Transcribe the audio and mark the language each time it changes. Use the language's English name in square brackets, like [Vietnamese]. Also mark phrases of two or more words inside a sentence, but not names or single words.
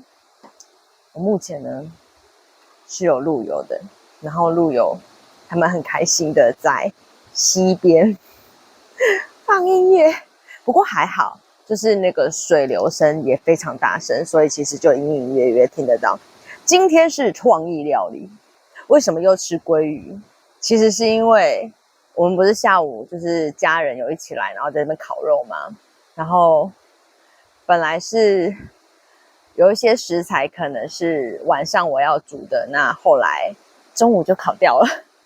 [Chinese] 我目前呢是有路由的，然後路由他們很開心的在溪邊放音樂，不過還好，就是那個水流聲也非常大聲，所以其實就隱隱約約聽得到。今天是創意料理，為什麼又吃鮭魚？其實是因為我們不是下午就是家人有一起來，然後在那邊烤肉嘛，然後本來是有一些食材可能是晚上我要煮的，那後來中午就烤掉了。